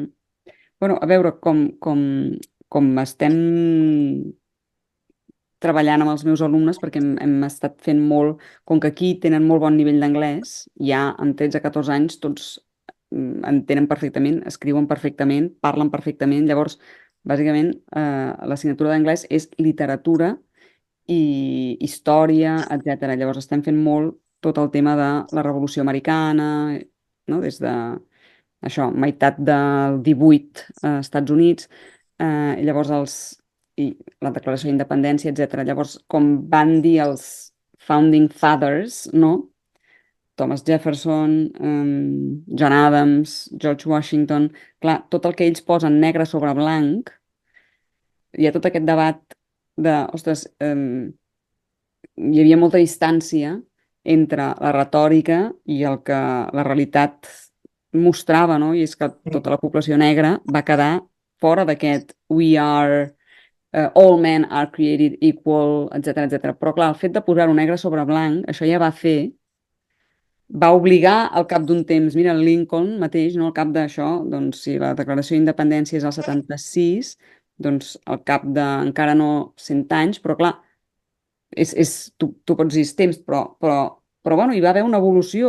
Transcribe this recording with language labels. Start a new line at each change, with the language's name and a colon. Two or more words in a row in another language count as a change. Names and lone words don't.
Catalan: Bueno, a veure, com estem treballant amb els meus alumnes perquè hem estat fent molt, com que aquí tenen molt bon nivell d'anglès, ja amb 13-14 anys tots entenen perfectament, escriuen perfectament, parlen perfectament, llavors bàsicament l'assignatura d'anglès és literatura i història, etc. Llavors estem fent molt tot el tema de la Revolució Americana, no? Des de això, meitat del 18 als Estats Units, llavors i la Declaració d'Independència, etc. Llavors, com van dir els
English: Founding Fathers,
Catalan: no? Thomas Jefferson, John Adams, George Washington, clar, tot el que ells posen negre sobre blanc, hi ha tot aquest debat de, ostres, hi havia molta distància entre la retòrica i el que la realitat mostrava, no? I és que tota la població negra va quedar fora d'aquest
English: we are, all men are created equal,
Catalan: etc etc. Però clar, el fet de posar-ho negre sobre blanc, això ja va obligar al cap d'un temps, mira, Lincoln mateix, no? Al cap d'això, doncs si la declaració d'independència és al 76, doncs al cap de, encara no 100 anys, però clar, tu pots dir és temps, però bueno, hi va haver una evolució.